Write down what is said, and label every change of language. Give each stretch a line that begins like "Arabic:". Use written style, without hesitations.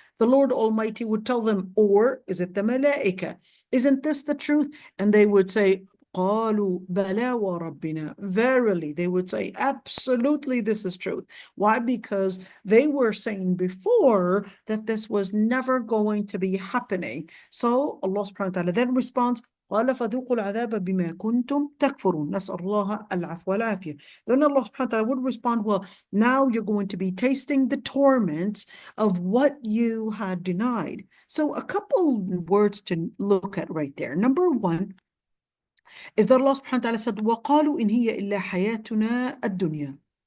English: The Lord Almighty would tell them, or is it the malaika? Isn't this the truth? And they would say,
Arabic: قَالُوا بَلَا وَرَبِّنَا.
English: Verily, they would say, absolutely, this is truth. Why? Because they were saying before that this was never going to be happening. So Allah subhanahu wa ta'ala then responds,
Arabic: قال فذوقوا العذاب بما كنتم تكفرون نسأل الله العفو والعافية.
English: Then Allah subhanahu wa ta'ala would respond, well, now you're going to be tasting the torments of what you had denied. So a couple words to look at right there. Number one, is that Allah subhanahu wa ta'ala said,
Arabic: وَقَالُوا إِنْ هِيَ إِلَّا حَيَاتُنَا الدُّنْيَا.